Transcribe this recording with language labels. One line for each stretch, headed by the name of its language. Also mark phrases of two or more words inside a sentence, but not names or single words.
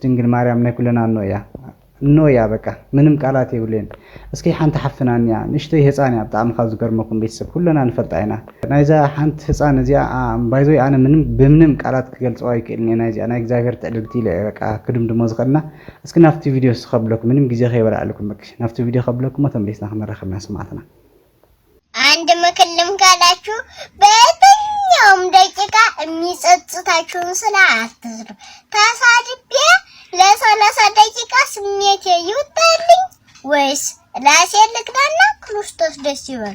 Tigrinya: ድንግል ማርያም ናይ ኩለና እኖያ በቃ ምንም ቃላት የብለይን። እስኪ ሓንቲ ሓፍትና እኒኣ ንእሽተይ ህፃን እያ ብጣዕሚ ካብ ዝገርመኩም ቤተሰብ ኩለና ንፈልጣ ኢና። ናይዛ ሓንቲ ህፃን እዚኣ ባይዞይ ኣነ ብምንም ቃላት ክገልፀዋ ይክእልኒ። ናይዚኣ ናይ እግዚአብሔር ትዕልልቲ ኢለ በቃ ክድምድሞ ዝኽእልና። እስኪ ናብቲ ቪድዮ ስኸብለኩም ምንም ግዜ ከይበላዕልኩም በቃ ናብቲ ቪድዮ ከብለኩም ተመሊስና ክንረኸብ ስማዕትና።
Amharic: አንድ ምክር ልምከራችሁ፣ በየትኛውም ደቂቃ የሚጸጽታችሁን ስራ አትስሩ። ተሳድቤ ለ30 ደቂቃ ስሜቴ ይውጣልኝ ወይስ ራሴ ልግዳና ክርስቶስ ደስ ይበል?